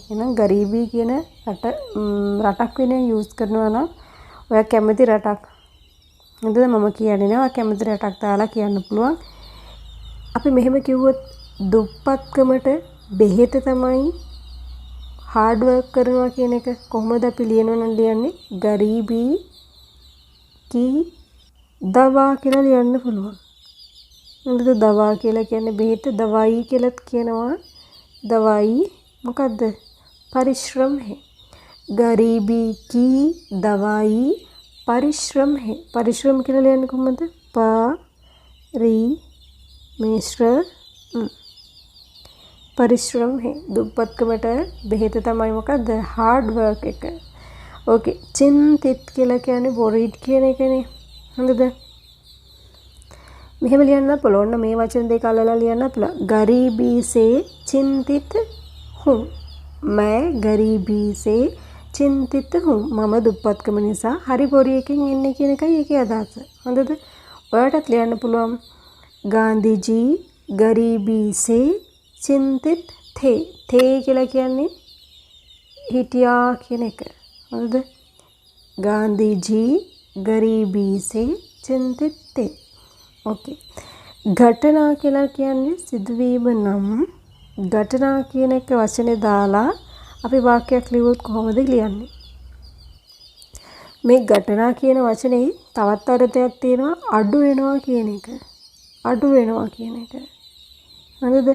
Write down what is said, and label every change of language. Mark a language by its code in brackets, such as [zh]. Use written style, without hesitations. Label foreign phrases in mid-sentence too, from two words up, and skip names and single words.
[si] එහෙනම් ගරීබී කියන රටක් වෙන යූස් කරනවා නම් ඔයා කැමති රටක් නේද? මම කියන්නේ නෑ. ඔයා කැමති රටක් දාලා කියන්න පුළුවන්. අපි මෙහෙම කිව්වොත් දුප්පත්කමට බෙහෙත තමයි [en] hard work [si] කරනවා කියන එක කොහොමද අපි ලියනවා නම් ලියන්නේ? [hi] गरीबी की दवा [si] කියලා ලියන්න පුළුවන්. නේද? දවා කියලා කියන්නේ බෙහෙත. දවායි කියලාත් කියනවා. දවායි මොකද්ද? [hi] परिश्रम है। गरीबी की दवाई परिश्रम है. [si] परिශ්‍රම කියලා ලියන්නේ කොහොමද? [hi] परिश्रम है. [si] දුප්පත්කමට බෙහෙත තමයි මොකද්ද? [en] hard work [si] එක. ඕකේ. चिंतित කියලා කියන්නේ worried කියන එකනේ. හරිද? මෙහෙම ලියන්න පුළුවන්. මේ වචන දෙක අල්ලලා ලියන්න පුළුවන්. [hi] गरीबी से चिंतित हूँ. मैं गरीबी से चिंतित हूँ. [si] මම දුප්පත්කම නිසා හරි බොරි එකකින් ඉන්නේ කියන එකයි ඒකේ අදහස. හොඳද? ඔයාලටත් ලියන්න පුළුවන්. [hi] गांधी जी गरीबी से चिंतित थे. [si] थे කියලා කියන්නේ හිටියා කියන එක. හරිද? [hi] गांधी जी गरीबी से चिंतित थे. [si] ओके. घटना කියලා කියන්නේ සිදුවීම නම් घटना කියන එක වචනේ දාලා අපි වාක්‍යයක් ලියුවොත් කොහොමද ලියන්නේ? මේ घटना කියන වචනේ තවත් අර්ථයක් තියෙනවා අඩු වෙනවා කියන එක. අඩු වෙනවා කියන එක. හරිද?